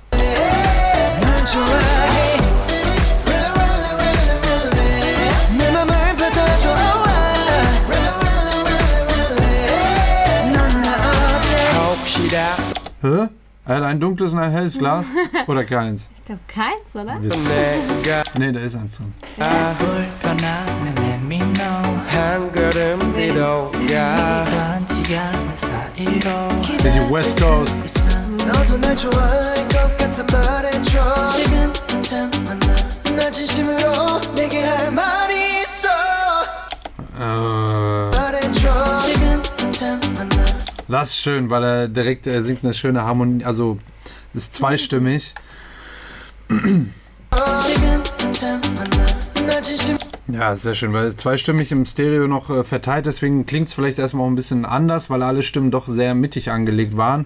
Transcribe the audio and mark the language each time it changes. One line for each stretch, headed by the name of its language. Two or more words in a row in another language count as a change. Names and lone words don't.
German: Hä? Er hat ein dunkles und ein helles Glas? Oder keins? Ich glaube keins, oder? Nee, da ist eins drin. Die West Coast.
Korean: 너도 날 좋아할 것 같아 말해줘 지금 당장 만나 나 진심으로 내게 할 말이 있어 말해줘 지금 당장 만나
German: Das ist schön, weil er direkt singt eine schöne Harmonie, also ist zweistimmig. Ja, sehr schön, weil es zweistimmig im Stereo noch verteilt, deswegen klingt es vielleicht erstmal auch ein bisschen anders, weil alle Stimmen doch sehr mittig angelegt waren.